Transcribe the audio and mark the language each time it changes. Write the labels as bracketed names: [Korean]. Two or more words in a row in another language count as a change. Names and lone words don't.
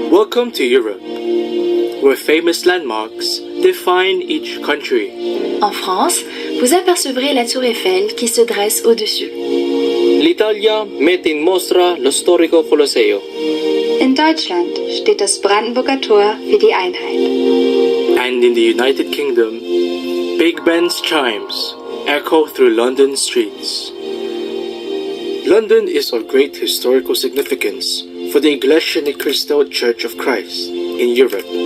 [English] Welcome to Europe, where famous landmarks define each country. [French] En France, vous apercevrez la tour Eiffel qui se dresse au-dessus. [Italian] L'Italia mette in mostra lo storico Colosseo. [German] In Deutschland steht das Brandenburger Tor für die Einheit. [English] And in the United Kingdom, Big Ben's chimes echo through London streets. London is of great historical significance for the Iglesia Ni Cristo Church of Christ in Europe.